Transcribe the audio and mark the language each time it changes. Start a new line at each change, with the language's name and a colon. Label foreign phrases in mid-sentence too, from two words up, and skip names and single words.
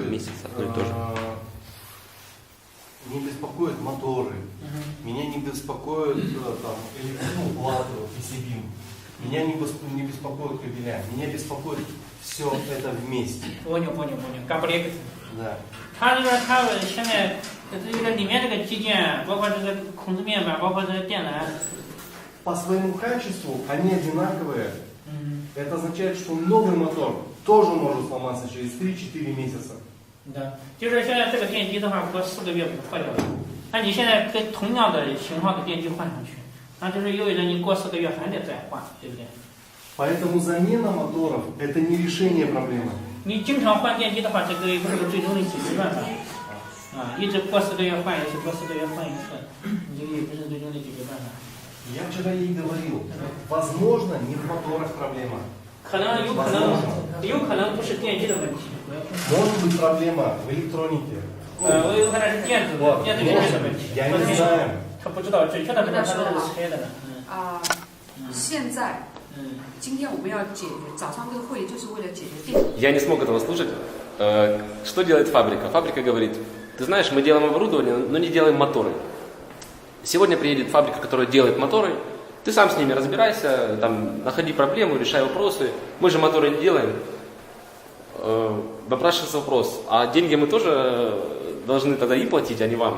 Russian: 3 месяца, одно и то же. Не беспокоят моторы, меня не беспокоит плату, PCB, меня не беспокоят кабеля, меня беспокоит все это вместе. Понял. Комплект. Да.
Chinese: 它现在这个里面这个机件，包括这个控制面板，包括这个电缆。
Russian: По своему качеству они одинаковые. Это означает, что новый мотор тоже может сломаться через 3-4 месяца. Да.
Chinese: 就是现在这个电机的话，过4个月坏掉了。那你现在跟同样的型号的电机换上去，那就是意味着你过4个月还得再换，对不对？
Russian: Поэтому замена моторов – это не решение проблемы.
Chinese: 你经常换电机的话，这个不是个最终的解决办法。一直过4个月换一次，过4个月换一次，你这个也不是最终的解决办法。
Russian: Я вчера ей говорил, возможно, не в моторах проблема.
Chinese: 有可能不是电机的问题。
Russian: Может быть проблема в электронике.
Chinese: 有可能是电子元件的问题。
Russian: Я не знаю.
Chinese: 他不知道，准确的不知道他是谁的呢。现在，今天我们要解决早上这个会议，就是为了解决电。
Russian: Я не смог этого слушать. Что делает фабрика? Фабрика говорит, ты знаешь, мы делаем оборудование, но не делаем моторы. Сегодня приедет фабрика, которая делает моторы, ты сам с ними разбирайся, там, находи проблему, решай вопросы. Мы же моторы не делаем. Напрашивается вопрос, а деньги мы тоже должны тогда и платить, а не вам?